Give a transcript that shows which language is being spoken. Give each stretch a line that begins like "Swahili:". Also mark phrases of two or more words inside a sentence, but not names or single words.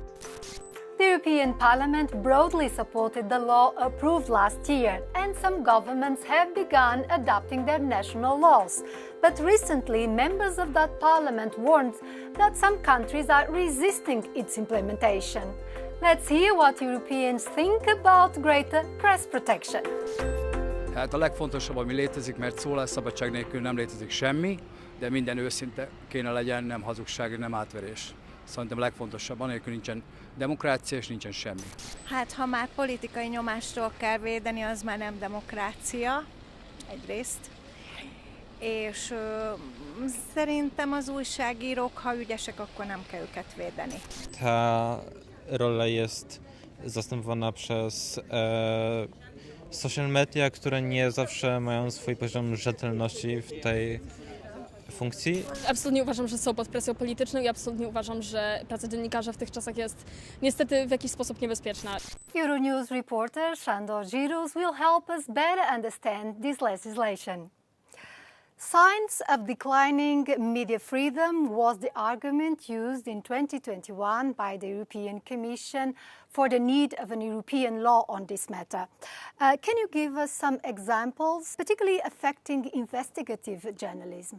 English: The European Parliament broadly supported the law approved last year, and some governments have begun adopting their national laws. But recently, members of that parliament warned that some countries are resisting its implementation. Let's hear what Europeans think about greater press protection.
Hungarian: Hát a legfontosabb, ami létezik, mert szólásszabadság nélkül nem létezik semmi, de minden őszinte kéne legyen, nem hazugság, nem átverés. Szerintem a legfontosabb, anélkül nincsen demokrácia és nincsen semmi. Hát ha már politikai nyomásról kell védeni, az már nem demokrácia, egyrészt. És szerintem az újságírók, ha ügyesek, akkor nem kell őket védeni.
Polish: Ta rola jest zastępowana przez
English: social media,
Polish: które nie zawsze mają swój poziom rzetelności w tej funkcji. Absolutnie uważam, że są pod presją polityczną i absolutnie uważam, że praca dziennikarza w tych czasach jest niestety w jakiś sposób niebezpieczna.
English: Euronews reporter Sandor Giros will help us better understand this legislation. Signs of declining media freedom was the argument used in 2021 by the European Commission for the need of an European law on this matter. Can you give us some examples, particularly affecting investigative journalism?